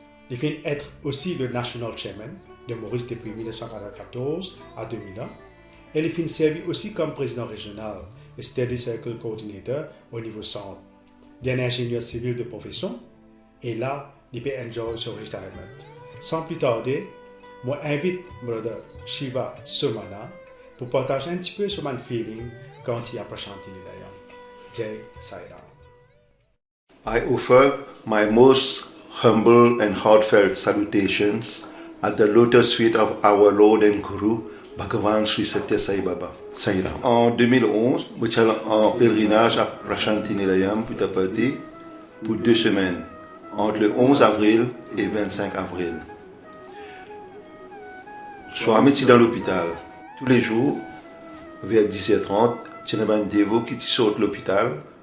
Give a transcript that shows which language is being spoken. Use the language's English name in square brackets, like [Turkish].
[French] Il finit être aussi le National Chairman de Maurice depuis 1994 à 2001, et il finit servir aussi comme président régional et Steady Circle Coordinator au niveau centre. Il est un ingénieur civil de profession, et là, il peut enjoy son retirement. Sans plus tarder, moi invite brother Shiva Somana pour partager un petit peu sur mon feeling quand il y a Prashanti Nilayam. [Hindi] Jai Sai Ram. [English] I offer my most humble and heartfelt salutations at the lotus feet of our Lord and Guru, Bhagavan Sri Satya Sai Baba. [Hindi] Sai Ram. [French] En 2011, je suis allé en pèlerinage à Prashanti Nilayam pour 2 semaines, entre le 11 avril et 25 avril. Swami est dans l'hôpital. Tous les jours, vers 10h30, je suis un dévot qui sort de l'hôpital.